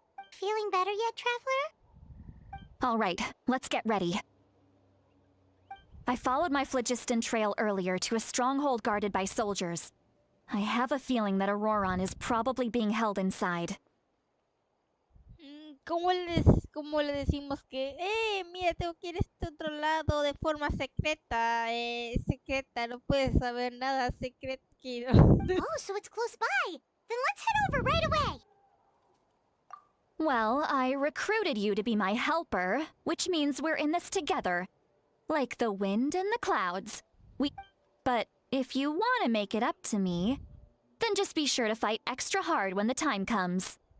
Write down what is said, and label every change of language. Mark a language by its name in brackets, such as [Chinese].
[English] Feeling better yet, Traveler? All right, let's get ready. I followed my phlogiston trail earlier to a stronghold guarded by soldiers. I have a feeling that Auroron is probably being held inside. [Spanish] ¿Cómo le decimos que, mira, tengo que ir a este otro lado de forma secreta, secreta, no puedes saber nada, secreto. [English] Oh, so it's close by. Then let's head over right away. Well, I recruited you to be my helper, which means we're in this together. Like the wind and the clouds. But if you want to make it up to me, then just be sure to fight extra hard when the time comes.